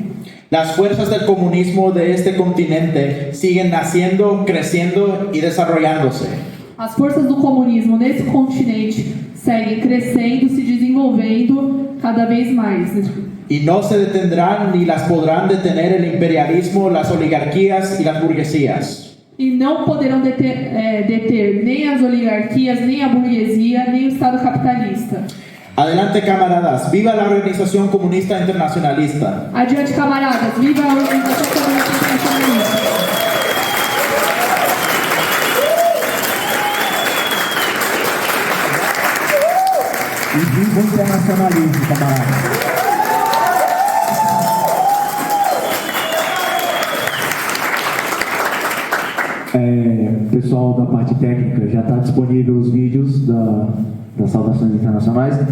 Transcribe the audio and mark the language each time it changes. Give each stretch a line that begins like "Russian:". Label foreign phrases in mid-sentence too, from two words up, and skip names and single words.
Spanish: Las fuerzas del comunismo de este continente siguen naciendo, creciendo y desarrollándose.
Portuguese: As forças do comunismo nesse continente seguem crescendo, se desenvolvendo cada vez mais.
Spanish: Y no se detendrán ni las podrán detener el imperialismo, las oligarquías y las burguesías.
Portuguese: E não poderão deter nem as oligarquias, nem a burguesia, nem o Estado capitalista.
Spanish: Adelante, camaradas. ¡Viva la Organización Comunista Internacionalista!
Portuguese: Adiante, camaradas. Viva a Organização Comunista Internacionalista. E viva o internacionalismo, camarada. Pessoal da parte técnica, já está disponível os vídeos das saudações internacionais.